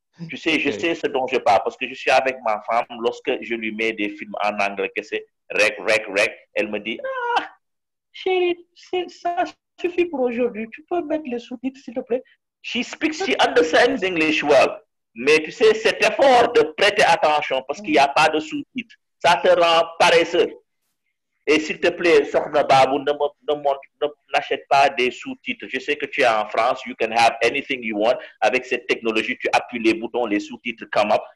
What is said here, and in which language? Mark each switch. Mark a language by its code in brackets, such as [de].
[fr] Tu sais, je sais ce dont je parle parce que je suis avec ma femme. Lorsque je lui mets des films en anglais, que c'est rec, elle me dit, ah, chérie, ça suffit pour aujourd'hui. Tu peux mettre les sous-titres, s'il te plaît. [en] She understands English well. [fr] Mais tu sais, cet effort de prêter attention parce qu'il n'y a pas de sous-titres, ça te rend paresseux. Et s'il te plaît, Sokhna Babou, n'achète pas des sous-titres. Je sais que tu es en France, [en] you can have anything you want. [fr] Avec cette technologie, tu appuies les boutons, les sous-titres [en] come up.